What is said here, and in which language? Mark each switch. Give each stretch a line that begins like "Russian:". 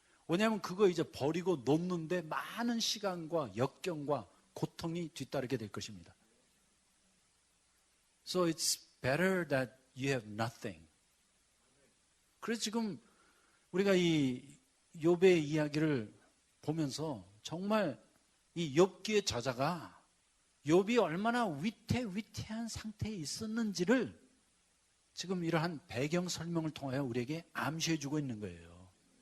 Korean: 왜냐하면 그거 이제 버리고 놓는데 많은 시간과 역경과 고통이 뒤따르게 될 것입니다.
English: So it's better that you have nothing.
Korean: 그래서 지금 우리가 이 욥의 이야기를 보면서 정말 이 욥기의 저자가 욥이 얼마나 위태위태한 상태에 있었는지를 지금 이러한 배경 설명을 통하여 우리에게 암시해주고 있는 거예요.